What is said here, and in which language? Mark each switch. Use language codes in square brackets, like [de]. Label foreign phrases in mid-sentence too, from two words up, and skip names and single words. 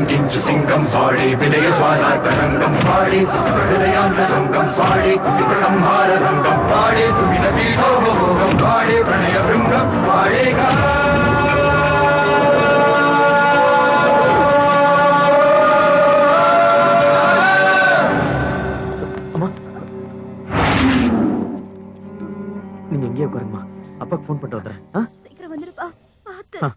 [te] మంచు సింగం సాడి విలయ జ్వాలా తరంగం సాడి హృదయాంత శృంగం సాడి కుటిత సంహార రంగం పాడే తుహిన పీఠోపభోగం పాడే ప్రణయ బృంగం పాడేగా [ta] நீங்க எங்கேயே உட்காருங்கம்மா அப்பாக்கு ஃபோன் பண்ணிட்டு வந்துடுறேன் சீக்கிரம் வந்துருப்பா பார்த்து